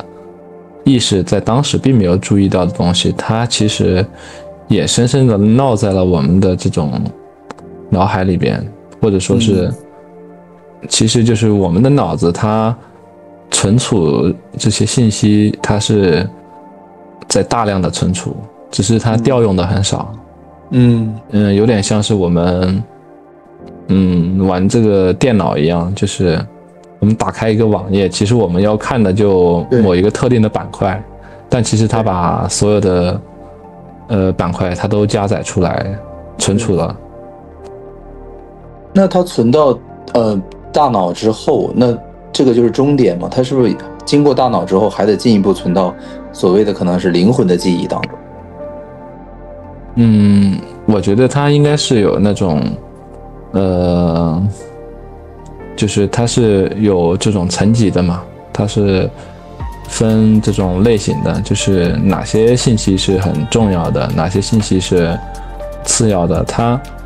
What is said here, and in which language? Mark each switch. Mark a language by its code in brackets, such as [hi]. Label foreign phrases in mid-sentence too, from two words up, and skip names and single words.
[zh] 意識在當時並沒有注意到的東西，它其實也深深的烙在了我們的這種腦海裡邊，或者說是其實就是我們的腦子它存儲這些信息，它是在大量的存儲，只是它調用的很少。有點像是我們玩這個電腦一樣，就是我們打開一个網頁，其實我們要看的就某一個特定的板塊，但其實它把所有的板塊它都加載出來存儲了。那它存到大腦之後，那這個就是終點嘛？它是不是經過大腦之後還得進一步存到所謂的可能是靈魂的記憶當中？我覺得它應該是有那種就是它是有這種層級的嘛，它是分這種類型的，就是哪些信息是很重要的，哪些信息是次要的，它